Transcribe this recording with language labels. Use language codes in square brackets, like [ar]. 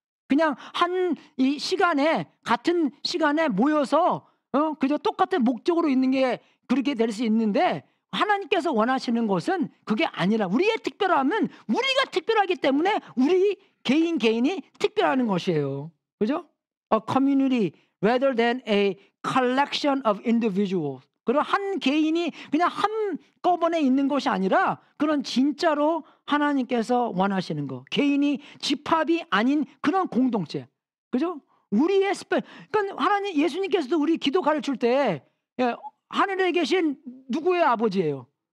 [ko] 그냥 이 시간에 같은 시간에 모여서 그저 똑같은 목적으로 있는 게 그렇게 될 수 있는데 하나님께서 원하시는 것은 그게 아니라 우리의 특별함은 우리가 특별하기 때문에 우리 개인이 특별한 것이에요. 그죠? [en] A community rather than a collection of individuals. [ko] 그런 한 개인이 그냥 한꺼번에 있는 것이 아니라 그런 진짜로 하나님께서 원하시는 거. 개인이 집합이 아닌 그런 공동체. 그죠? 우리의 그러니까 하나님 예수님께서도 우리 기도 가르칠 때 하늘에 계신 누구의 아버지예요?